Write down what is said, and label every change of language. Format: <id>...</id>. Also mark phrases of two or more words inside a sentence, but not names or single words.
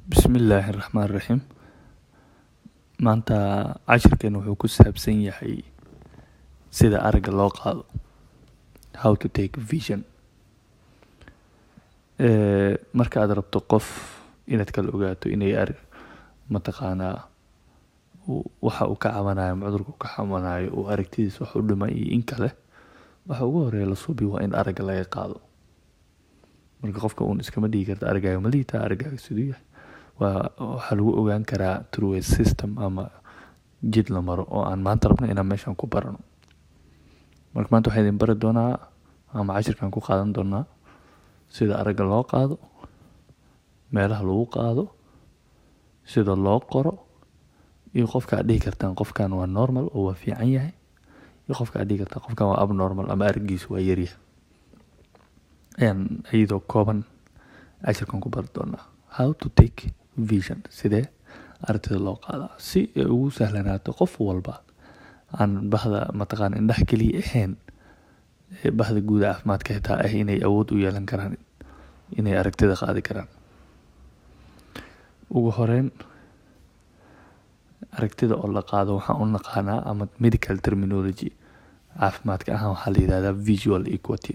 <ar>بسم الله الرحمن الرحيم.</ar> <so>maanta cashirkeena wuxuu ku saabsan yahay sida aragga loo qaado,</so> <en>how to take vision.</en> <so>marka aad rabto qof inaad kala ogaato inay mataqaanaa waxa uu ka cabanayo cudurku ka cabanayo uu aragtidiisa wax u dhimay iyo in kale, waxa ugu horeeya la suubi waa in aragga laga qaado. marka qofka uun iskama dhigi karta aragaaga ma liita, aragaaga siduu yahay waxaa lagu ogaan karaa</so> <en>through a system</en> <so>ama jid la maro oo aan maanta rabno inaan meeshan ku barano. marka maanta waxaan idin bari doonaa ama cashirkan ku qaadan doonaa sida aragga loo qaado, meelaha lagu qaado, sida loo qoro, iyo qofka aad dhihi kartaan qofkan waa normal oo waa fiican yahay, iyo qofka aad dhihi kartaan qofkan waa abnormal ama araggiisu waa yaryahay. iyadoo kooban cashirkan ku bari doonaa</so> <en>how to take vision,</en> <so>sidee aragtida loo qaadaa si ay ugu sahlanaato qof walba aan bahda mataqaan indhaha kaliya ahayn, bahda guud caafimaadka xitaa ah inay awood u yeelan karaan inay aragtida qaadi karaan. ugu horeyn aragtida oo la qaado waxaan u naqaanaa ama</so> <en>medical terminology</en> <so>caafimaadka ahaan waxaa la yidhahdaa</so> <en>visual acuity.</en>